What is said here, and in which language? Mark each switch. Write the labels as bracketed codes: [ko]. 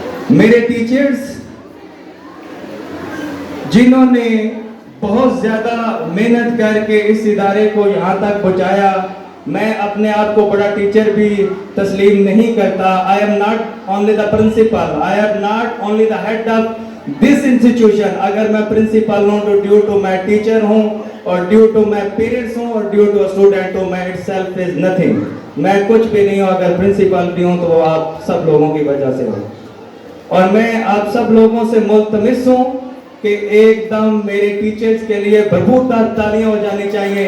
[ur] میرے ٹیچرز جنہوں نے بہت زیادہ محنت کر کے اس ادارے کو یہاں تک پہنچایا, میں اپنے آپ کو بڑا ٹیچر بھی تسلیم نہیں کرتا. [en] I am not only the principal, I am not only the head of this institution. [ur] اگر میں پرنسپل ہوں تو ڈیو ٹو میں ٹیچر ہوں, اور ڈیو ٹو میں پیرنٹس ہوں اور ڈیو ٹو اسٹوڈنٹ ہوں. [en] میں itself is nothing. [ur] میں کچھ بھی نہیں ہوں. اگر پرنسپل بھی ہوں تو وہ آپ سب لوگوں کی وجہ سے ہوں. اور میں آپ سب لوگوں سے ملتمس ہوں کہ ایک دم میرے ٹیچرز کے لیے بھرپور تالیاں ہو جانی چاہیے.